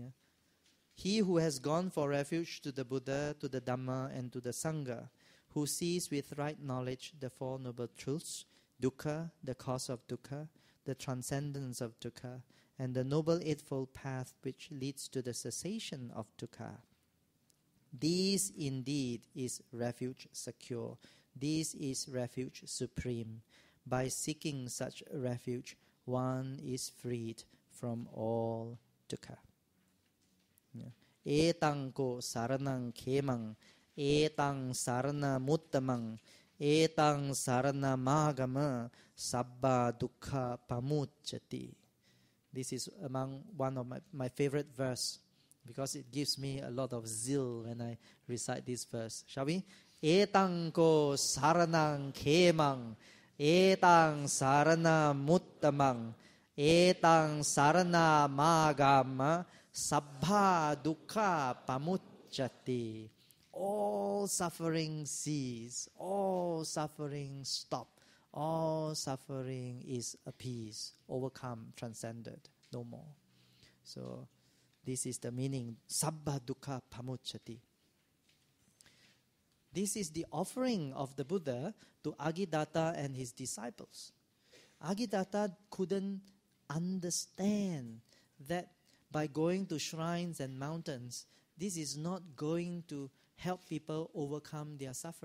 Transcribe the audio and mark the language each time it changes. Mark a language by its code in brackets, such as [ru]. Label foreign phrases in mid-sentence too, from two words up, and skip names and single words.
[en] He who has gone for refuge to the Buddha, to the Dhamma, and to the Sangha, who sees with right knowledge the Four Noble Truths, dukkha, the cause of dukkha, the transcendence of dukkha, and the Noble Eightfold Path which leads to the cessation of dukkha. This indeed is refuge secure. This is refuge supreme. By seeking such refuge, one is freed from all dukkha. [pi] Etaṃ ko saranaṃ khemaṃ, etaṃ sarana muttamam, etaṃ sarana māgama, sabba dukkha pamucchati. [en] This is among one of my favorite verse, because it gives me a lot of zeal when I recite this verse. Shall we? [pi] Etaṃ ko saranaṃ khemaṃ, etaṃ sarana muttamam, etaṃ sarana māgama, sabba dukkha pamucchati. [en] All suffering cease, all suffering stop, all suffering is appeased, overcome, transcended, no more. So this is the meaning, [pi] sabba dukkha pamucchati. [en] This is the offering of the Buddha to Aggidatta and his disciples. Aggidatta couldn't understand that by going to shrines and mountains, this is not going to help people overcome their suffering.